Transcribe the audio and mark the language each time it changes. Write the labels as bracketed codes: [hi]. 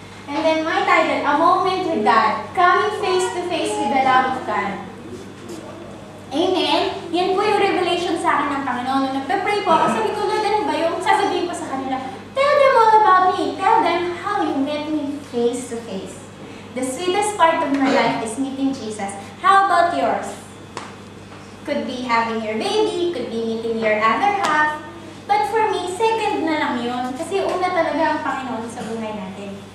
[en] And then my title, A Moment with God. Coming face to face with the love of God. Amen? [tl] Yan po yung revelation sa akin ng Panginoon. Nung nagpe-pray po ako, sabi ko, Lord, ano ba yung sasabihin ko sa kanila? [en] Tell them all about me. Tell them how you met me face to face. The sweetest part of my life is meeting Jesus. How about yours? Could be having your baby, could be meeting your other half. But for me, second [tl] na lang yun. Kasi una talaga ang Panginoon sa buhay natin.